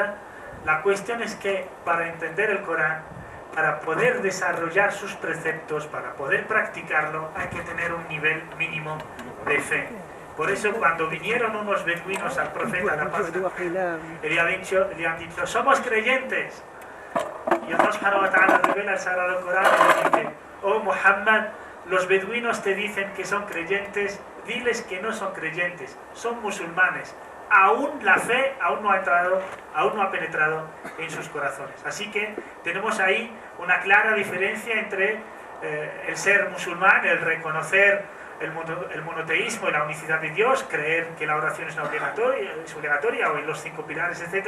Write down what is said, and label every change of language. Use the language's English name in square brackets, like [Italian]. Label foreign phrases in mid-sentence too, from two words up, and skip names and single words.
[Spanish] La cuestión es que para entender el Corán, para poder desarrollar sus preceptos, para poder practicarlo, hay que tener un nivel mínimo de fe. Por eso cuando vinieron unos beduinos al profeta, la paz, le han dicho, somos creyentes. Y [Arabic] الله سبحانه وتعالى [Spanish] revela el Sagrado Corán y le dice: oh Muhammad, los beduinos te dicen que son creyentes, diles que no son creyentes, son musulmanes. Aún la fe aún no ha penetrado en sus corazones. Así que tenemos ahí una clara diferencia entre el ser musulmán, el reconocer el monoteísmo y la unicidad de Dios, creer que la oración es obligatoria o en los 5 pilares, etc.